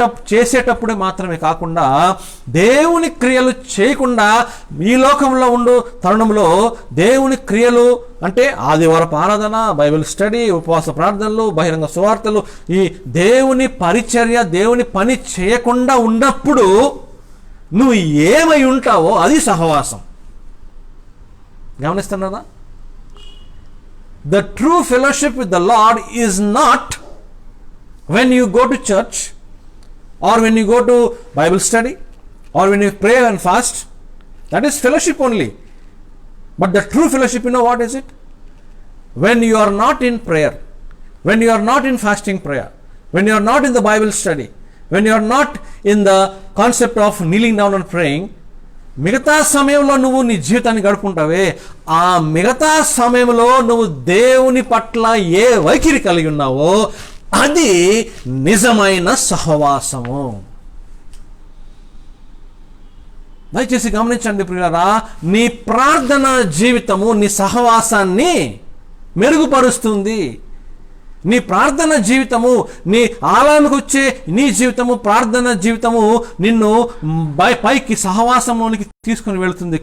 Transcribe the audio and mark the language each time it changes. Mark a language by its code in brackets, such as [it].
[te] చేసేటప్పుడే మాత్రమే కాకుండా, దేవుని క్రియలు చేయకుండా ఈ లోకంలో ఉండు తరుణంలో దేవుని క్రియలు అంటే ఆదివారపు ఆరాధన, బైబిల్ స్టడీ, ఉపవాస ప్రార్థనలు, బహిరంగ సువార్తలు, ఈ దేవుని పరిచర్య, దేవుని పని చేయకుండా ఉన్నప్పుడు నువ్వు ఏమై ఉంటావో అది సహవాసం. గమనిస్తున్నారా? [en] The true fellowship with the Lord is not when you go to church, or when you go to Bible study, or when you pray and fast. That is fellowship only. But the true fellowship, you know what is it? When you are not in prayer, when you are not in fasting prayer, when you are not in the Bible study, when you are not in the concept of kneeling down and praying, [te] మిగతా సమయంలో నువ్వు నీ జీవితాన్ని గడుపుకుంటావే, ఆ మిగతా సమయంలో నువ్వు దేవుని పట్ల ఏ వైఖరి కలిగి ఉన్నావో అది నిజమైన సహవాసము. దయచేసి గమనించండి ప్రియులారా, నీ ప్రార్థన జీవితము నీ సహవాసాన్ని మెరుగుపరుస్తుంది. నీ ప్రార్థన జీవితము, నీ ఆలయానికి వచ్చే నీ జీవితము, ప్రార్థన జీవితము నిన్ను పైకి సహవాసంలోనికి తీసుకుని వెళుతుంది.